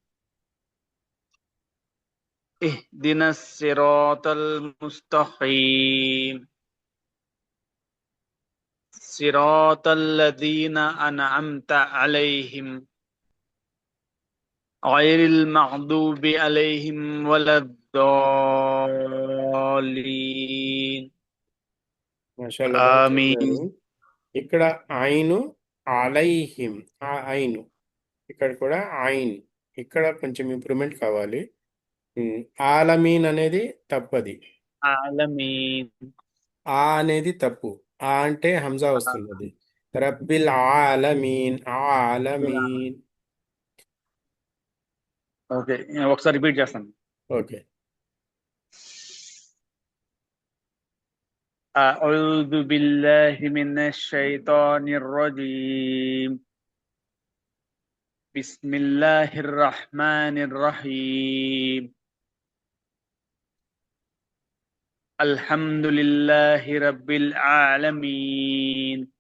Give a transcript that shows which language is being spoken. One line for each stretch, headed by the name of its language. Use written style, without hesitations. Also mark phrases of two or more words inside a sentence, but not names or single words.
Arabic: اهدنا الصراط المستقيم. صراط الذين أنعمت عليهم غير المغضوب عليهم ولا الضالين.
Telugu: మాషాల్లా, బాగా
Arabic: آمين.
Telugu: చదివారు. ఇక్కడ ఐను అలైహిం, ఆ ఐను. ఇక్కడ కూడా ఐన్. ఇక్కడ కొంచెం ఇంప్రూవ్మెంట్ కావాలి. ఆలమీన్ అనేది తప్పది.
Arabic: عالمين.
Telugu: ఆ అనేది తప్పు. ఆ అంటే హంజా వస్తున్నది.
Arabic: رب العالمين، العالمين.
Telugu: ఓకే, ఒకసారి రిపీట్ చేస్తాను. ఓకే.
Arabic: أعوذ بالله من الشيطان الرجيم. بسم الله الرحمن الرحيم. الحمد لله رب العالمين.